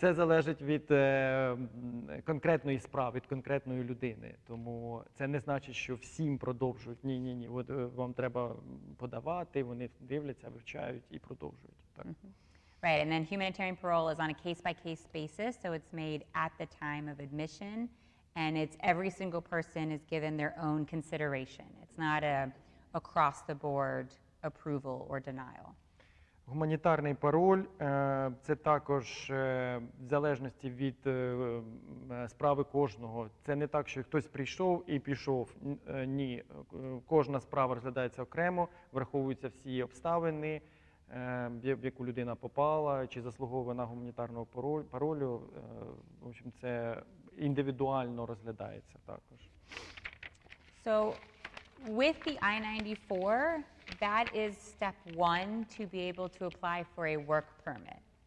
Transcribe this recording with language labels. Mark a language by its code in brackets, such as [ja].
[uk] Це залежить від конкретної справи, від конкретної людини. Тому це не значить, що всім продовжують. Ні. От вам треба подавати, вони дивляться, вивчають і продовжують. Так. [en] Right, and then humanitarian parole is on a case-by-case basis, so it's made at the time of admission, and it's every single person is given their own consideration. It's not a across-the-board approval or denial. [uk] Гуманітарний пароль це також в залежності від справи кожного. Це не так, що хтось прийшов і пішов. Ні, кожна справа розглядається окремо, враховуються всі обставини, в яку людина попала, чи заслуговує на гуманітарного паролю. [ru] В общем, [uk] це індивідуально розглядається також. [en] So with the I-94, that is step one to be able to apply for a work permit.